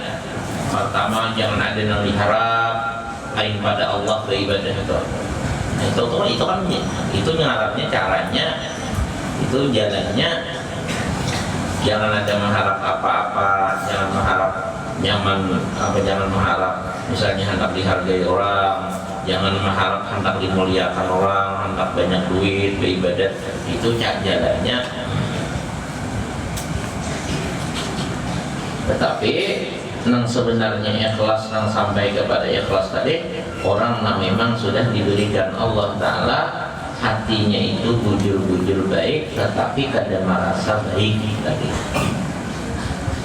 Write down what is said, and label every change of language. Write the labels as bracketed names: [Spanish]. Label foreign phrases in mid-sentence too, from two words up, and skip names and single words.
[Banjar] Pertama jangan ada yang diharap lain pada Allah beribadah itu. Nah, itu kan itu ngarapnya caranya, itu jalannya jangan ada mengharap apa-apa, jangan mengharap nyaman, jangan mengharap misalnya hendak dihargai orang, jangan mengharap hendak dimuliakan orang, hendak banyak duit, beribadat, itu jalannya. Tetapi nang sebenarnya ikhlas nang sampai kepada ikhlas tadi, orang yang memang sudah diberikan Allah Ta'ala hatinya itu bujur-bujur baik, tetapi kada merasa baik tadi.